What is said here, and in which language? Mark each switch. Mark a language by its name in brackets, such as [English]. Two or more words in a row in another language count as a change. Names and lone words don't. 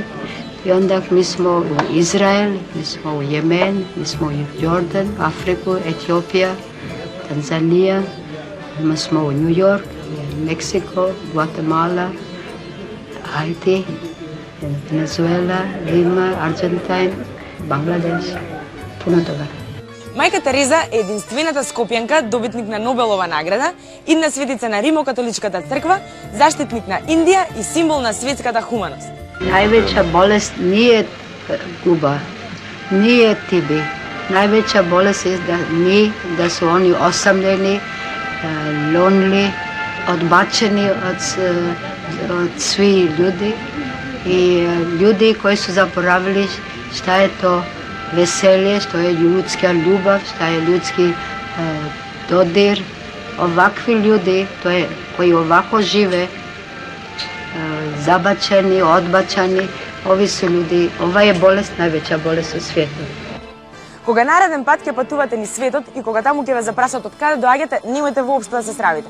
[Serbian] I onda mi smo u Izrael, mi smo u Jemen, mi smo u Jordan, Afriku, Etiopija, Tanzanija, mi smo u New York, Meksiko, Guatemala, Haiti, Venezuela, Lima, Argentina, Bangladеш, puno toga. [Macedonian] Мајка Тереза е единствената скопјанка, добитник на Нобелова награда, идна светица на Римокатоличката црква, заштитник на Индија и символ на светската хуманост. [Serbian] Najveća bolest nije guba, nije tibi. Najveća bolest je da su oni osamljeni, lonely, odbačeni od svih ljudi i ljudi koji su zaboravili šta je to veselje, što je ljudska ljubav, šta je ljudski dodir. Ovakvi ljudi koji ovako žive, zabačeni, odbačani, ovi su ljudi, ova je bolest najveća bolest u svijetu. [Macedonian] Кога нареден пат ќе патувате низ светот и кога таму ќе ве запрашат од каде доаѓате, немојте воопшто да се срамите.